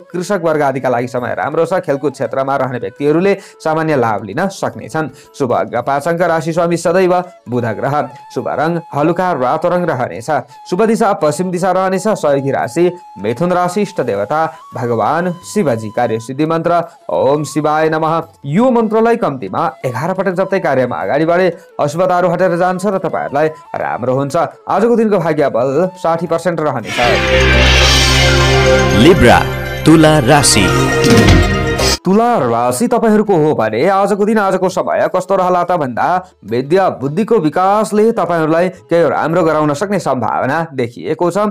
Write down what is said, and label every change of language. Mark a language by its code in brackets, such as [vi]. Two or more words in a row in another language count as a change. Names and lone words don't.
[ne] कृषक वर्ग आदिका लागि समय राम्रो छ। खेलकुद क्षेत्रमा रहने व्यक्तिहरुले सामान्य लाभ लिन सक्नेछन्। शुभ अङ्क 5 अङ्क राशि स्वामी सदैव बुध ग्रह, शुभ रङ हलुका रातो रङ रहनेछ। शुभ दिशा पश्चिम दिशा रहने। सहयोगी राशि मिथुन राशि, इष्ट देवता भगवान शिवजी, कार्य सिद्धि मन्त्र [sa] ओम शिवाय नमः। [ne] यो मन्त्रलाई कम्तीमा 11 पटक जप्दै कार्यमा अगाडि बढे अशुभताहरू हटेर जान्छ र तपाईहरुलाई राम्रो हुन्छ। आजको दिनको भाग्य बल 60% रहनेछ। लिब्रा तुला राशि। तुला राशि तपाईहरूको हो भने आजको दिन आजको समय कस्तो रहला त भन्दा विद्या बुद्धिको विकासले तपाईहरूलाई केही राम्रो गराउन सक्ने सम्भावना देखिएको छ।